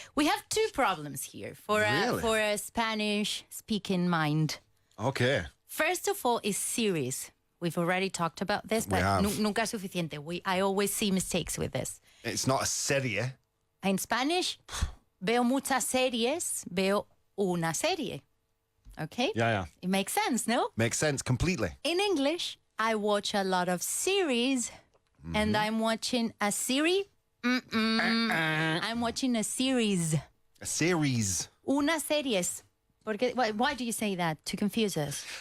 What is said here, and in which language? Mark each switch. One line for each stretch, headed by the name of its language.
English: We have two problems here for a Spanish-speaking mind. Okay. First of all is series. We've already talked about this, We but have.
Spanish: nunca es suficiente.
English: I always see mistakes with this. It's not a serie.
Spanish: En Spanish, veo muchas series, veo una serie.
English: Okay? Yeah. It makes sense, no? Makes sense completely. In English, I watch a lot of series, and I'm watching a series. I'm watching a series. A series.
Spanish: Una series. Porque,
English: why do you say that? To confuse us.